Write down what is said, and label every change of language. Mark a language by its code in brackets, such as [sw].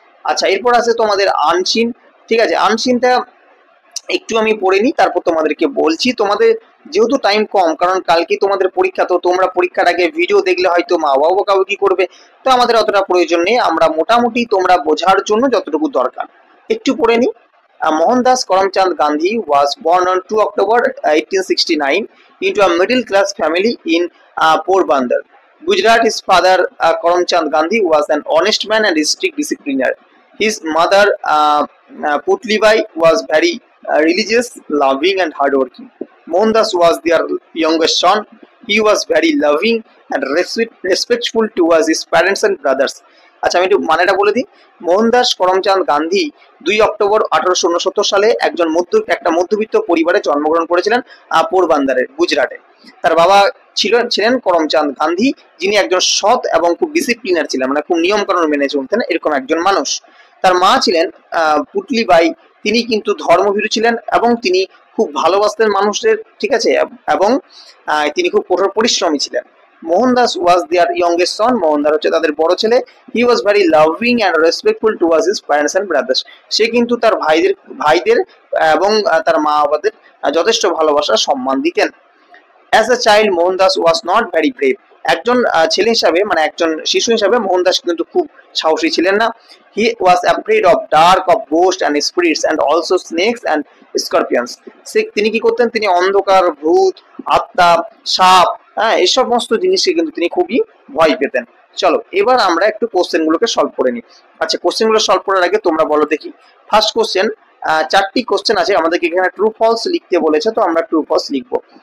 [bn] আচ্ছা এরপর আছে তোমাদের আনসিন, ঠিক আছে? আনসিনটা একটু আমি পড়ে নিই, তারপর তোমাদেরকে বলছি। তোমাদের যেহেতু টাইম কম, কারণ কালকে তোমাদের পরীক্ষা, তো তোমরা পরীক্ষার আগে ভিডিও দেখলে হয়তো মা বাবা কাউ কি করবে, তো আমাদের অতটা প্রয়োজন নেই, আমরা মোটামুটি তোমরা বোঝার জন্য যতটুকু দরকার একটু পড়ে নিই। [en] Mohandas Karamchand Gandhi was born on 2 October 1869 into a middle class family in Porbandar, Gujarat. His father Karamchand Gandhi was an honest man and a strict discipliner. His mother Putlibai was very religious, loving and hardworking. Mohandas was their youngest son. He was very loving and respectful towards his parents and brothers. [bn] আচ্ছা, আমি একটু মানেটা বলে দিই। Mohandas Karamchand Gandhi 2 October 1869 সালে একটা মধ্যবিত্ত পরিবারে জন্মগ্রহণ করেছিলেন পোরবান্দারের, গুজরাটে। তার বাবা ছিলেন করমচাঁদ গান্ধী, যিনি একজন সৎ এবং খুব ডিসিপ্লিনার ছিলেন, মানে খুব নিয়ম কানুন মেনে চলতেন এরকম একজন মানুষ। তার মা ছিলেন পুতলিবাই, তিনি কিন্তু ধর্মভীরু ছিলেন এবং তিনি খুব ভালোবাসতেন মানুষদের, ঠিক আছে, এবং তিনি খুব কঠোর পরিশ্রমী ছিলেন। [en] Mohandas was their youngest son. [bn] Mohandas হচ্ছে তাদের বড় ছেলে। [en] He was very loving and respectful towards his parents and brothers. [bn] সে কিন্তু তার ভাইদের এবং তার মা বাবাদের যথেষ্ট ভালোবাসা সম্মান দিতেন। [en] As a child, Mohandas was not very brave. [bn] একজন ছেলে হিসাবে, মানে একজন শিশু হিসাবে মোহনদাস কিন্তু খুব সাহসী ছিলেন না। [en] He was afraid of dark, of ghosts and spirits and also snakes and scorpions. [bn] তিনি কি করতেন? তিনি অন্ধকার, ভূত, আত্মা, সাপ, এই সমস্ত জিনিসকে কিন্তু তিনি খুবই ভয় পেতেন। চলো এবার আমরা একটু কোশ্চেন গুলোকে সলভ করে নিই। আচ্ছা, কোশ্চেন গুলো সলভ করার আগে তোমরা বলো দেখি। ফার্স্ট কোশ্চেন, 4টি কোশ্চেন আছে, আমাদেরকে এখানে ট্রু ফলস লিখতে বলেছে, তো আমরা ট্রু ফলস লিখবো।